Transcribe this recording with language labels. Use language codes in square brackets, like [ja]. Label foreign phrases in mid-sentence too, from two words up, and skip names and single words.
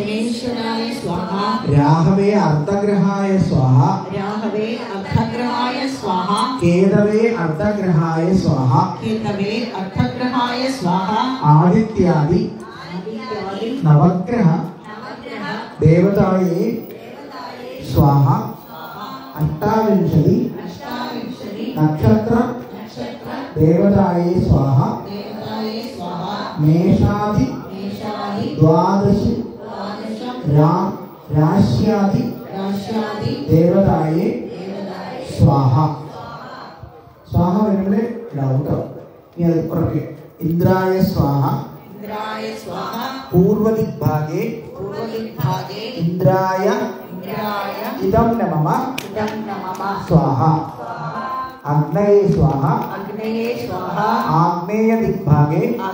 [sa] राहवे अर्धग्रहाय स्वाहा केतवे अर्धग्रहाय स्वाहा आदित्यादि नवग्रह देवताये स्वाहा अष्टाविंशति नक्षत्र देवताये स्वाहा मेषादि द्वादश राश्यादि देवताये स्वाहा स्वाहा [ml] വരുമ്പോൾ ഡൗട്ടോ ഇനി അത് പുറകെ [sa] इंद्राय स्वाहा पूर्व दिग्भागे इंद्राय इदं नमः स्वाहा अग्नये स्वाहा आग्नेय दिग्भागे